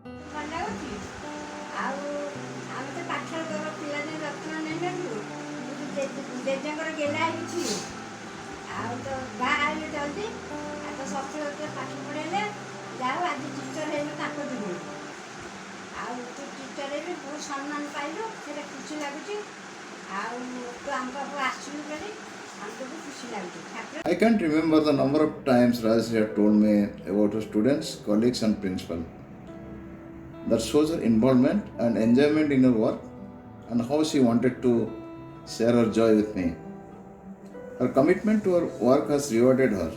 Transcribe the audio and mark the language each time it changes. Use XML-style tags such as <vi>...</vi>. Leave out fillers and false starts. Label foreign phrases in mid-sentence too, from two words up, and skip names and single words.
<or>ମନେ ଅଛି ଆଉ ଆମେ ତ ପାଠ ପିଲାଦିନ ଯତ୍ନ ନେଇନଥିଲୁ ଜେଜେଙ୍କର ଗେଲା ହେଇଛି ଆଉ ତ ବାହା ହେଲେ ଜଲ୍ଦି ଆଉ ତ ଶଶୁର ପାଠ ପଢ଼େଇଲେ ଯାହା ହଉ ଆଜି ଟିଚର ହେଇଗଲୁ ତାଙ୍କ ଦିନ ଆଉ ତୁ ଟିଚର ବି ବହୁତ ସମ୍ମାନ ପାଇଲୁ ସେଇଟା ଖୁସି ଲାଗୁଛି ଆଉ ତୁ ଆମ ପାଖକୁ ଆସିଲୁ ବୋଲି ଆମକୁ ବି ଖୁସି ଲାଗୁଛି ଠାକୁର।</or> <en>I can't remember the number of times Rajashree had told me about her students, colleagues, and principal. That shows her involvement and enjoyment in her work and how she wanted to share her joy with me. Her commitment to her work has rewarded her.</en>